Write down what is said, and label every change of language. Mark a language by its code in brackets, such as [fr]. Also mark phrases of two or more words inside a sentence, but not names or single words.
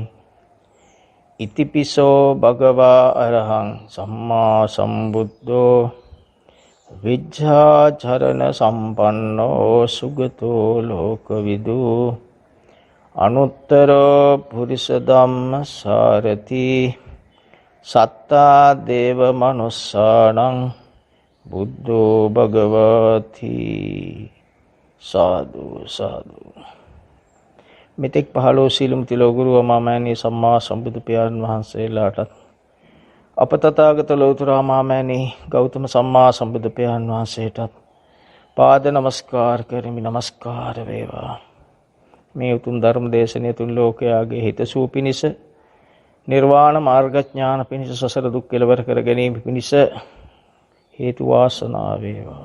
[pi] ඉතිපිසෝ භගවා අරහං සම්මා සම්බුද්ධෝ විජ්ජාචරණ සම්පන්නෝ සුගතෝ ලෝකවිදු අනුත්තරෝ පුරිස ධම්ම සාරති සත්තා දේව මනුස්සාණං බුද්ධෝ භගවති. [si] සාදු සාදු. මෙතෙක් පහළ වූ සීලමු තිලෝගුරු අමාමෑණී සම්මා සම්බුදු පියාණන් වහන්සේලාටත් අප තථාගත ලෞතර අමාමෑණී ගෞතම සම්මා සම්බුදු පියාණන් වහන්සේටත් පාද නමස්කාර කරමි. නමස්කාර වේවා. මේ උතුම් ධර්ම දේශනය තුන් ලෝකයාගේ හිතසුව පිණිස, නිර්වාණ මාර්ගඥාන පිණිස, සසර දුක් කෙලවර කර ගැනීම පිණිස හේතු වාසනා වේවා.